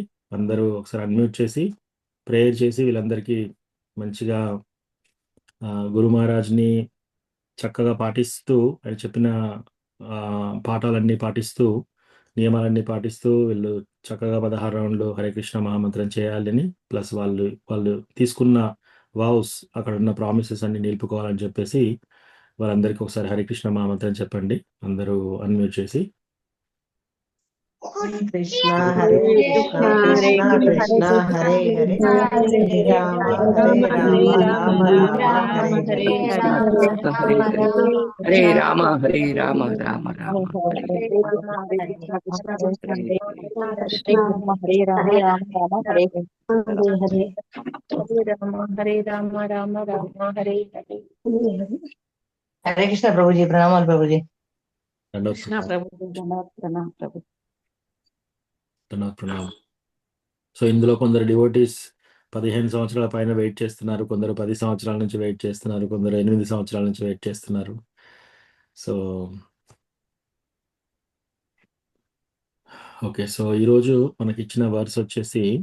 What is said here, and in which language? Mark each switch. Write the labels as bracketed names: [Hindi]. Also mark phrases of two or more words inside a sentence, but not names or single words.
[Telugu] అందరూ ఒకసారి అన్మ్యూట్ చేసి ప్రేయర్ చేసి వీళ్ళందరికీ మంచిగా గురు మహారాజ్ని చక్కగా పాటిస్తూ ఆయన చెప్పిన పాఠాలన్నీ పాటిస్తూ నియమాలన్నీ పాటిస్తూ వీళ్ళు చక్కగా 16 రౌండ్లు హరే కృష్ణ మహామంత్రం చేయాలని, ప్లస్ వాళ్ళు తీసుకున్న వావ్స్ అక్కడ ఉన్న ప్రామిసెస్ అన్ని నిలుపుకోవాలని చెప్పేసి వాళ్ళందరికీ ఒకసారి హరే కృష్ణ మహామంత్రం చెప్పండి. అందరూ అన్మ్యూట్ చేసి. [Sanskrit] కృష్ణ హరే కృష్ణ కృష్ణ కృష్ణ హరే హరే హరే రామ రామ రామ హరే హరే హరే రామ హరే రామ రామ రామ హరే రామ హరే రామ రామ రామ హరే హరే. [Telugu] హరే కృష్ణ ప్రభుజీ, ప్రణామాలు ప్రభుజీ. కృష్ణ ప్రభుజీ ప్రణామం ప్రభు. ప్రణామం. సో ఇందులో కొందరు డివోటీస్ 15 సంవత్సరాల పైన వెయిట్ చేస్తున్నారు, కొందరు 10 సంవత్సరాల నుంచి వెయిట్ చేస్తున్నారు, కొందరు 8 సంవత్సరాల నుంచి వెయిట్ చేస్తున్నారు. [English] so okay, [Telugu] సో ఈరోజు మనకి ఇచ్చిన వర్స్ వచ్చేసి